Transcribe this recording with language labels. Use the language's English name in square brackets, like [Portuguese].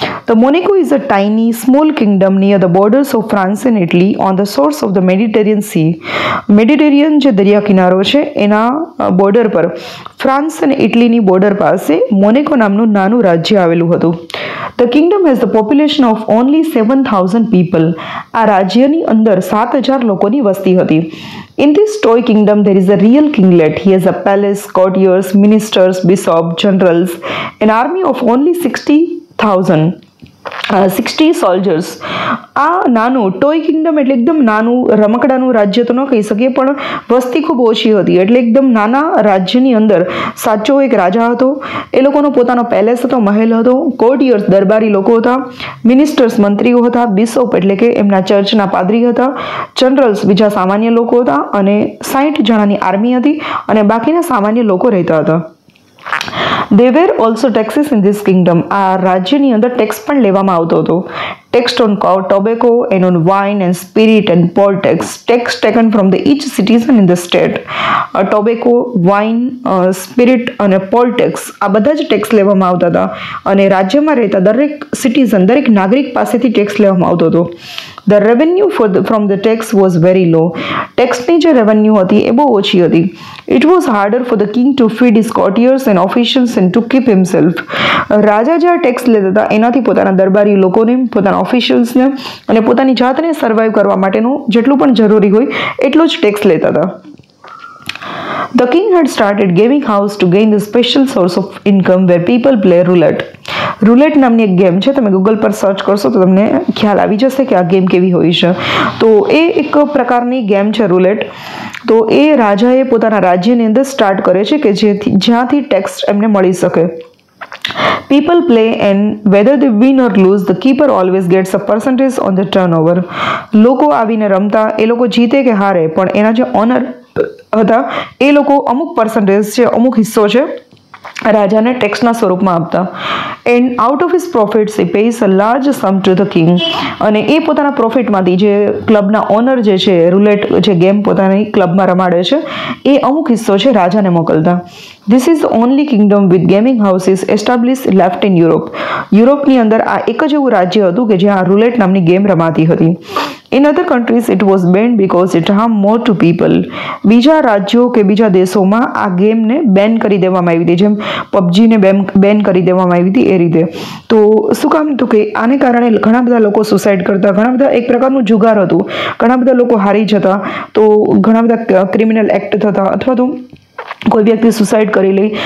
[English] The Monaco is a tiny small kingdom near the borders of France and Italy on the source of the Mediterranean sea. [Gujarati] Mediterranean જે દરિયા કિનારો છે એના border પર, France અને ઇટલીની border પાસે મોનેકો નામનું નાનું રાજ્ય આવેલું હતું. [English] The kingdom has the population of only 7,000 people. [Gujarati] આ રાજ્યની અંદર 7,000 લોકોની વસ્તી હતી. [English] In this toy kingdom, there is a real kinglet. He has a palace, courtiers, ministers, bishops, generals, an army of only 60,000. 60 soldiers. [Gujarati] આ નાનું ટોય કિંગડમ એટલે એકદમ નાનું રમકડાનું રાજ્ય તો ન કહી શકીએ, પણ વસ્તી ખૂબ ઓછી હતી, એટલે એકદમ નાના રાજ્યની અંદર સાચો એક રાજા હતો. એ લોકોનો પોતાનો પેલેસ હતો, મહેલ હતો, કોર્ટિયર્સ દરબારી લોકો હતા, મિનિસ્ટર્સ મંત્રીઓ હતા, બિશોપ એટલે કે એમના ચર્ચના પાદરી હતા, જનરલ્સ બીજા સામાન્ય લોકો હતા, અને 60 જણાની આર્મી હતી અને બાકીના સામાન્ય લોકો રહેતા હતા. [English] There were also taxes in this kingdom. [Gujarati] આ રાજ્યની અંદર ટેક્સ પણ લેવામાં આવતો હતો. [English] Tax on tobacco and on wine and spirit and poll tax. Tax taken from the each citizen in the state. [Gujarati] Tobacco, wine, spirit અને poll tax આ બધા જ ટેક્સ લેવામાં આવતા હતા અને રાજ્યમાં રહેતા દરેક સિટીઝન, દરેક નાગરિક પાસેથી ટેક્સ લેવામાં આવતો હતો. [English] The revenue from the tax was very low. [Gujarati] ટેક્સની જે રેવન્યુ હતી એ બહુ ઓછી હતી. [English] It was harder for the king to feed his courtiers and officials and to keep himself. [Gujarati] રાજા જે ટેક્સ લેતા હતા એનાથી પોતાના દરબારી લોકોને, પોતાના ઓફિશિયલ્સને અને પોતાની જાતને સર્વાઈવ કરવા માટેનું જેટલું પણ જરૂરી હોય એટલો જ ટેક્સ લેતા હતા. [English] The king had started gaming house to gain the special source of income where people play roulette. [Gujarati] રૂલેટ નામની એક ગેમ છે, તમે ગૂગલ પર સર્ચ કરશો તો તમને ખ્યાલ આવી જશે કે આ ગેમ કેવી હોય છે. તો એ એક પ્રકારની ગેમ છે રૂલેટ. તો એ રાજાએ પોતાના રાજ્યની અંદર સ્ટાર્ટ કરે છે કે જ્યાંથી ટેક્સ એમને મળી શકે. [English] People play and whether they win or lose, the keeper always gets a percentage on the turnover. [Gujarati] લોકો આવીને રમતા, એ લોકો જીતે કે હારે, પણ એના જે ઓનર હતા એ લોકો અમુક પર્સન્ટેજ છે, અમુક હિસ્સો છે રાજાને ટેક્સના સ્વરૂપમાં આપતા. [English] And out of his profits he pays a large sum to the king. [Gujarati] અને એ પોતાના પ્રોફિટમાંથી જે ક્લબના ઓનર જે છે રૂલેટ જે ગેમ પોતાની ક્લબમાં રમાડે છે એ અમુક હિસ્સો છે રાજાને મોકલતા. [English] This is only kingdom with gaming houses establish left in Europe. [Gujarati] યુરોપની અંદર આ એક જ એવું રાજ્ય હતું કે જ્યાં રૂલેટ નામની ગેમ રમાતી હતી. [English] In other countries it was banned because it harmed more to people. [Gujarati] બીજા રાજ્યો કે બીજા દેશોમાં આ ગેમને બેન કરી દેવામાં આવી હતી, જેમ પબજીને બેન કરી દેવામાં આવી હતી એ રીતે. તો શું કામ? તો કે આને કારણે ઘણા બધા લોકો સુસાઇડ કરતા, ઘણા બધા એક પ્રકારનું જુગાર હતું, ઘણા બધા લોકો હારી જતા, તો ઘણા બધા ક્રિમિનલ એક્ટ થતા, અથવા તો કોઈ વ્યક્તિ સુસાઇડ કરી લે.